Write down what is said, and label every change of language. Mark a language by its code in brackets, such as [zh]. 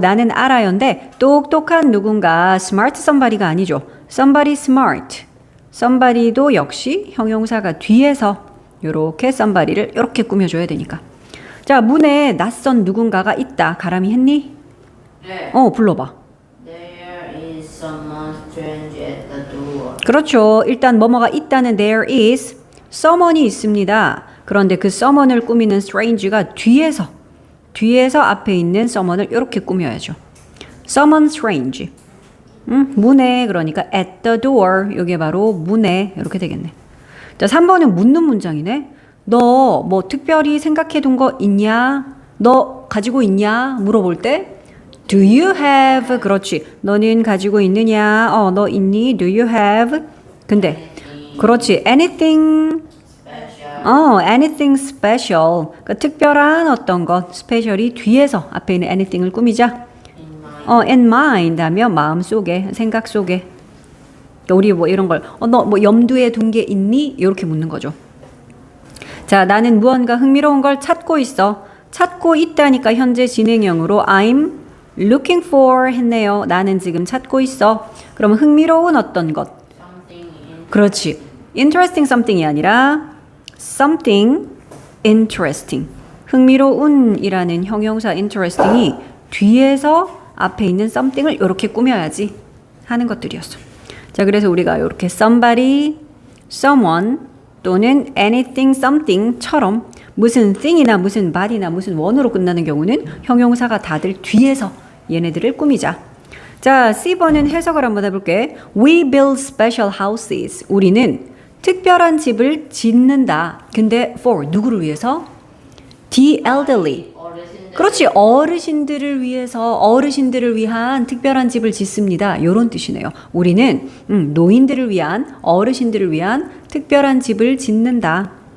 [ko] 나는 알아요인데 똑똑한 누군가 smart somebody가 아니죠. [en] somebody smart. [ko] somebody도 역시 형용사가 뒤에서 요렇게 somebody를 요렇게 꾸며줘야 되니까. 자, 문에 낯선 누군가가 있다. 가람이 했니? 네. 불러봐. [en] There is someone strange at the door. [ko] 그렇죠. 일단 뭐뭐가 있다는 there is someone이 있습니다. 그런데 그 someone을 꾸미는 strange가 뒤에서 앞에 있는 someone을 이렇게 꾸며야죠. [en] someone strange. [ko] 문에 그러니까 [en] at the door. [ko] 이게 바로 문에 이렇게 되겠네. 자, 3번은 묻는 문장이네. 너 뭐 특별히 생각해 둔 거 있냐? 너 가지고 있냐? 물어볼 때 [en] Do you have? [ko] 그렇지. 너는 가지고 있느냐? 너 있니? [en] Do you have? [ko] 근데 그렇지. [en] Anything anything special. [ko] 그러니까 특별한 어떤 것, special이 뒤에서 앞에 있는 anything을 꾸미자. in mind 하면 마음 속에, 생각 속에. 그러니까 우리 뭐 이런 걸, 너 뭐 염두에 둔 게 있니? 이렇게 묻는 거죠. 자, 나는 무언가 흥미로운 걸 찾고 있어. 찾고 있다니까 현재 진행형으로 [en] I'm looking for [ko] 했네요. 나는 지금 찾고 있어. 그러면 흥미로운 어떤 것. 그렇지. interesting something이 아니라 something interesting. 흥미로운이라는 형용사 interesting이 뒤에서 앞에 있는 something을 이렇게 꾸며야지 하는 것들이었어. 자, 그래서 우리가 이렇게 somebody, someone 또는 anything, something처럼 무슨 thing이나 무슨 body나 무슨 one으로 끝나는 경우는 형용사가 다들 뒤에서 얘네들을 꾸미자. 자, C번은 해석을 한번 해볼게. [en] We build special houses. [ko] 우리는 특별한 집을 짓는다. 근데 for 누구를 위해서? [en] The elderly. [ko] 그렇지. 어르신들을 위해서 어르신들을 위한 특별한 집을 짓습니다. 이런 뜻이네요. 우리는 노인들을 위한 어르신들을 위한 특별한 집을 짓는다.